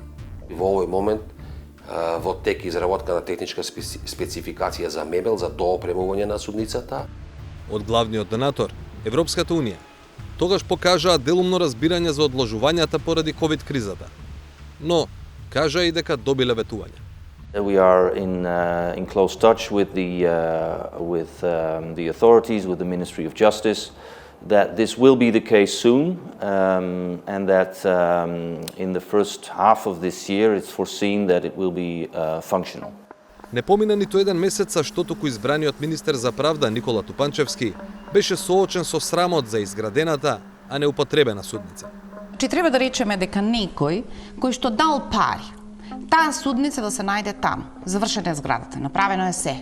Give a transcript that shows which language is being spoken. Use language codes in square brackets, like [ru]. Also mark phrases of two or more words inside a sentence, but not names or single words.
[mk] Во овој момент во тек изработка на техничка спецификација за мебел за доопремување на судницата. Од главниот донатор, Европската Унија, тогаш покажаа делумно разбирање за одложувањата поради ковид кризата. Но кажа и дека добиле ветување. [en] We are in close touch with the authorities, with the Ministry of Justice, that this will be the case soon, and that in the first half of this year it's foreseen that it will be functional. [mk] Не помина ниту еден месец а што току избраниот министер за правда Никола Тупанчевски беше соочен со срамот за изградената, а неупотребена судница. Чи треба да речеме дека некој кој што дал пари, таа судница да се најде таму, завршена е зградата, направено е се.